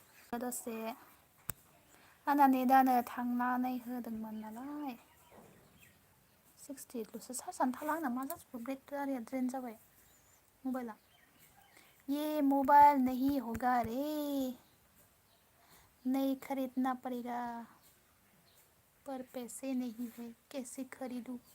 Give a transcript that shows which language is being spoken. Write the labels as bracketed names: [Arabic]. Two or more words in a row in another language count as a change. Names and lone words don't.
[Bodo] दसे आंना नेटानो थांनानै होदोंमोन नालाय 68ल'सो चार्जआनो थाला आंना मा जाजोबखो बेटारिया ड्रेन जाबाय मबाइला [Hindi] ये मोबाइल नहीं होगा रे नई खरीदना पड़ेगा पर पैसे नहीं है कैसे खरीदूं